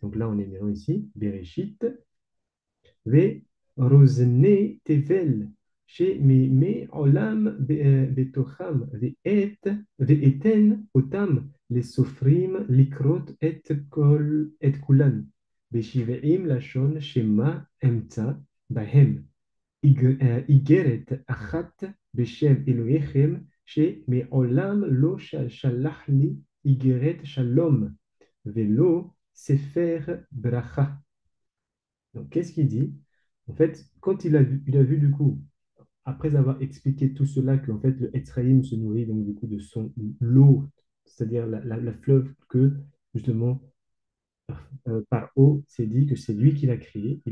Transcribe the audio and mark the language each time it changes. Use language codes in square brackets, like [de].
[fr] Donc là, on est maintenant ici, bereshit. [he] ורוזני תבל שמעולם בתוכם ואתן אותם לסופרים לקרות את כולן בשבעים לשון שמא אמצא בהם איגרת אחת בשם אלוהיכם שמעולם לא שלח לי איגרת שלום ולא ספר ברכה. [fr] Donc, qu'est-ce qu'il dit? En fait, quand il a vu du coup, après avoir expliqué tout cela, qu'en fait, le Etzraïm se nourrit donc du coup de son l'eau, c'est-à-dire la fleuve que justement par eau s'est dit que c'est lui qui l'a créé.